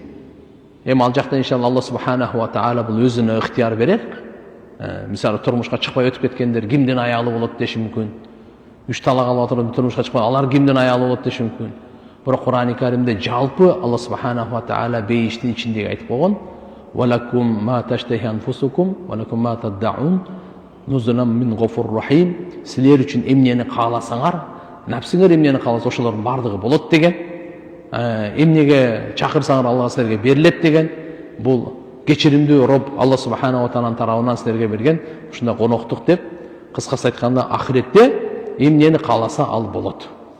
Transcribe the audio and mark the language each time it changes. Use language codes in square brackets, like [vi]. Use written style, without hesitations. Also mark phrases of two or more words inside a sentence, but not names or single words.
[ky] Эми ал жакта иншалла Алла [ar] سبحانه وتعالى [ky] бул өзүнө ыктыяр берер. Мисалы турмушка чыкпай өтүп кеткендер кимдин аялы болот деши мүмкүн. 3 талак алып отуруп турмушка чыкпай, алар кимдин аялы болот деши мүмкүн. Бирок Кур'ани Каримде жалпы Алла [ar] سبحانه وتعالى [ky] бейиштин ичиндеги айтып койгон: [ar] "ولكم ما تشتهي أنفسكم ولكم ما تدعون نزلا من غفور رحيم." [ky] Силер үчүн эмнени кааласаңар, напсыңар эмнени кааласа, ошолордун бардыгы болот деген. Эмнеге чакырсаңар, Алла силерге берилет деген. Бул кечиримдүү Роб Алла [ar] سبحانه وتعالى [ky] тарабынан силерге берген ушундай коноктук деп, кыскасы айтканда, ахиретте эмнени кааласа ал болот.